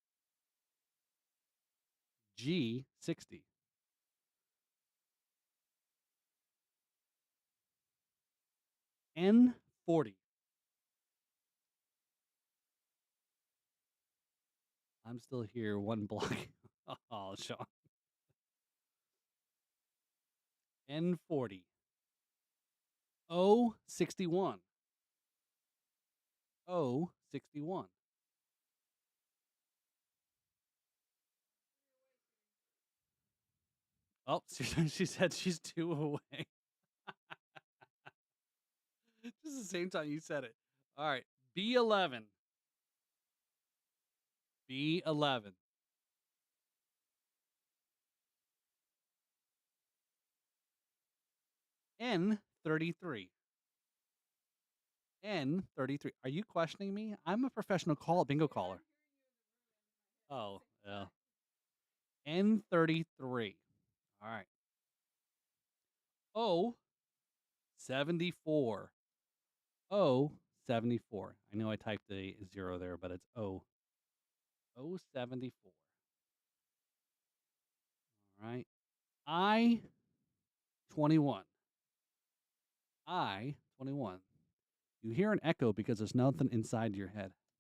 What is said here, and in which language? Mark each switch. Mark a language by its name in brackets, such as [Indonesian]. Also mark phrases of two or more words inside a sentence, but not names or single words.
[English] G60. N40. I'm still here, one block. Oh, Sean. N40. O61. O61. Oh, she said she's 2 away. Just the same time you said it. All right. B11. B11. N33. N33. Are you questioning me? I'm a professional bingo caller. Oh, yeah. N33. All right. O74. O74. I know I typed a 0 there, but it's O. O74. All right. I-21. I-21. You hear an echo because there's nothing inside your head.